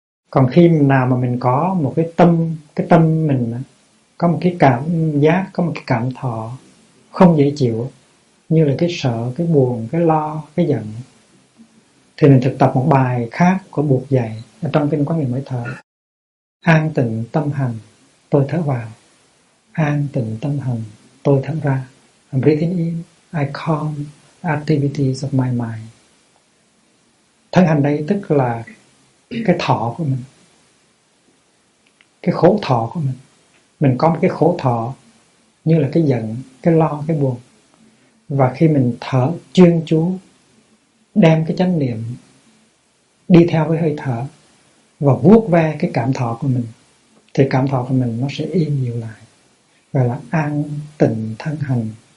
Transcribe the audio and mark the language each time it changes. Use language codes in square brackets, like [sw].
[vi] Còn khi nào mà mình có một cái tâm mình có một cái cảm giác, có một cái cảm thọ không dễ chịu, như là cái sợ, cái buồn, cái lo, cái giận, thì mình thực tập một bài khác của Bụt dạy ở trong kinh Quán Niệm Hơi Thở. An tịnh tâm hành, tôi thở vào. An tịnh tâm hành, tôi thở ra. [en] I'm breathing in, I calm activities of my mind. [vi] Thân hành đây tức là cái thọ của mình, cái khổ thọ của mình. Mình có một cái khổ thọ như là cái giận, cái lo, cái buồn. Và khi mình thở chuyên chú, đem cái chánh niệm đi theo với hơi thở và vuốt ve cái cảm thọ của mình, thì cảm thọ của mình nó sẽ yên dịu lại, gọi là an tịnh thân hành.